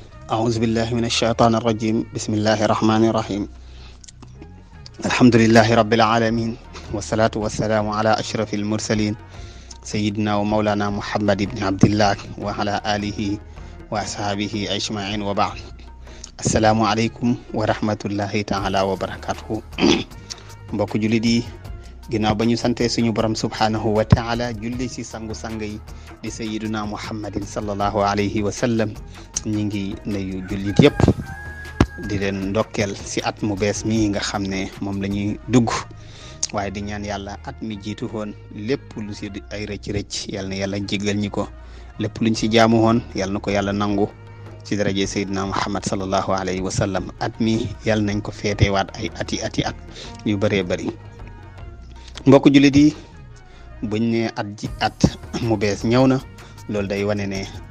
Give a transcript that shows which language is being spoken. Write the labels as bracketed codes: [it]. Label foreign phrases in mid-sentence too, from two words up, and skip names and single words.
[ar] أعوذ بالله من الشيطان الرجيم بسم الله الرحمن الرحيم الحمد لله رب العالمين والصلاة والسلام على أشرف المرسلين سيدنا ومولانا محمد بن عبد الله وعلى آله وأصحابه أجمعين وبعد السلام عليكم ورحمة الله تعالى وبركاته [wo] mbokk jullit yi ginnaaw ba ñu sante suñu borom [ar] سبحانه وتعالى [wo] julli ci sangu-sang yi di [ar] سيدنا محمد صلى الله عليه وسلم [wo] ñi ngi nuyu jullit yëpp di leen ndokkeel ci at mu bees mi nga xam ne moom la ñuy dugg waaye di ñaan yàlla at mi jiitu woon lépp lu ci ay rëcc-rëcc yal na yàlla jéggal ñi ko lépp luñ ci jaamu woon yal na ko yàlla nangu ci daraje sayidina muhammad [ar] صلى الله عليه وسلم [wo] at mi yal nañ ko feetewaat ay ati at yu bëree bëri mbokk jullit yi buñ ne at mu bees ñëw na loolu day wane ne